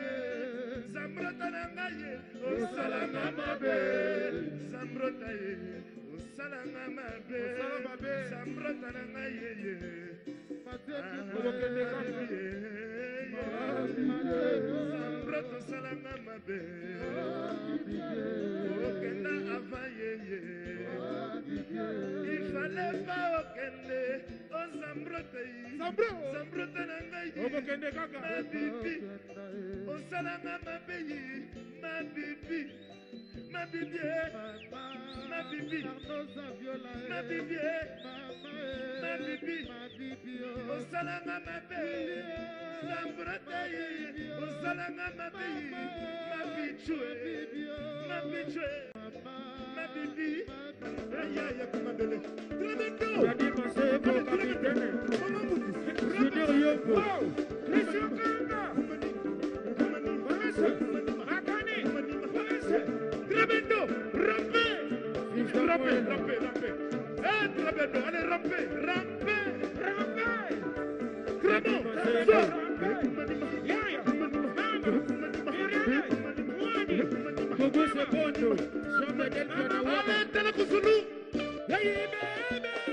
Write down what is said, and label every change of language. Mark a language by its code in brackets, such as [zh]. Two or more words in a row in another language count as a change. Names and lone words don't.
[ln] Zambrota na ngaye o salanga mabe Zambrota ye o salanga mabe Zambrota na ngaye ye Zambrota salanga mabe Okenda avaye ye [fr] Il fallait pas [ln] okende o Zambrota ye Zambrota na ngaye ma bibi o salanga mabe ma bibi ma bibi ma bibi ma bibi ma bibi o salanga mabe Zambrota ye o salanga mabe ma bichue ma bichue ma bibi ya kumandele Tremendo Radi Masebo capitaine Junior Yoko Christian Kanga Rakani Tremendo Rampe Tremendo allez rampe Gogo Secondo Jamais del Pianawa Tela Kusulu [en] Hey baby